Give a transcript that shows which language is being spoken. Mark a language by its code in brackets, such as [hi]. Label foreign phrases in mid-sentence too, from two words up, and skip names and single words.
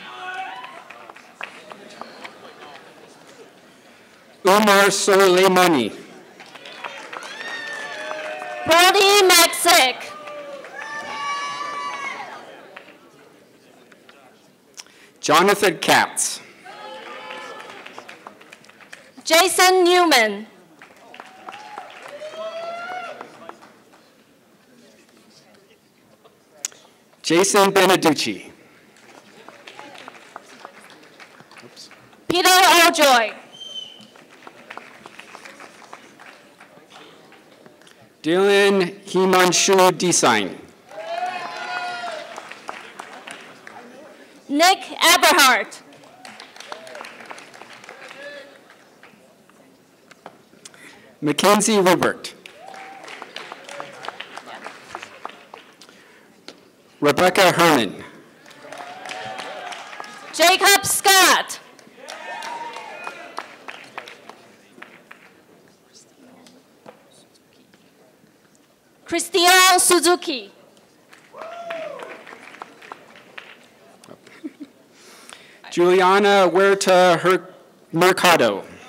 [en] Umar Soleimani. Brody Maxick. Jonathan Katz. Jason Newman. Jason Beneducci. Peter Ojoy. Dylan Himanshu Design. Nick Eberhardt. Mackenzie Rupert. Rebecca Herman. Jacob Scott. Christian Suzuki. Juliana Huerta Mercado.